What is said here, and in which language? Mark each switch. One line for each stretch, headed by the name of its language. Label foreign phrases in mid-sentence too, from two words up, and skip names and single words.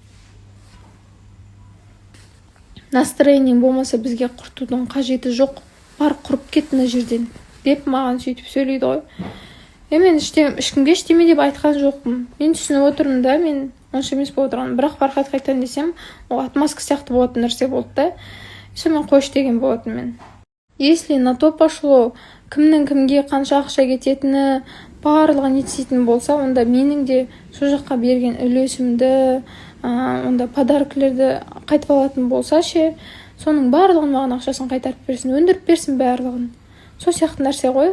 Kazakh: Настроением болмаса бізге құртудың қажеті жоқ, бар құрып кет мына жерден деп маған сөйтіп сөйлейді ғой. Мен ешкімге ештеме деп айтқан жоқпын. Мен түсініп отырмын да, мен онша емес болып отырған. Бірақ Фархат қайтан десем, ол отмазка сияқты болатын нәрсе болды да. Мен қойш деген болатын мен.
Russian: Если на то пошло,
Kazakh: кімнің кімге қанша ақша кететіні, барлығын етсейтін болса, онда менің де сол жаққа берген үлесімді, онда подаркілерді қайтып алатын болса соның барлығын маған ақшасын қайтарып берсін, өндіріп берсін барлығын. Сол сияқты нәрсе ғой.